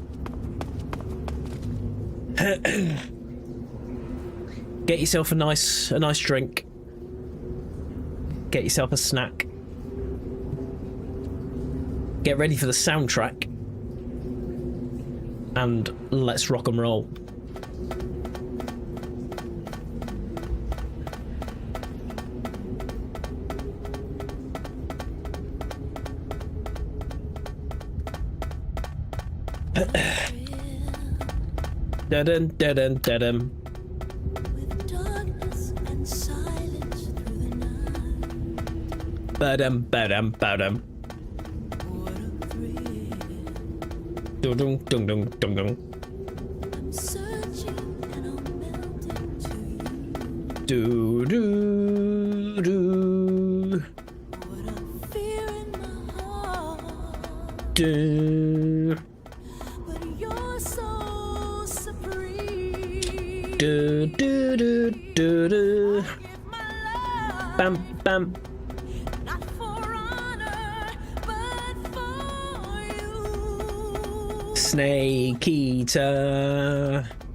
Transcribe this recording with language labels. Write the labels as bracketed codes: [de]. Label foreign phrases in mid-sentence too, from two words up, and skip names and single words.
[en] Get yourself a nice drink. Get yourself a snack. Get ready for the soundtrack. And let's rock and roll. Da-dun, da-dun, da-dun. Ba-dum, ba-dum, ba-dum. Dun-dun, dun-dun, dun-dun. Do-do-do. Do. Do do do do do. Bam bam. Snake Eater.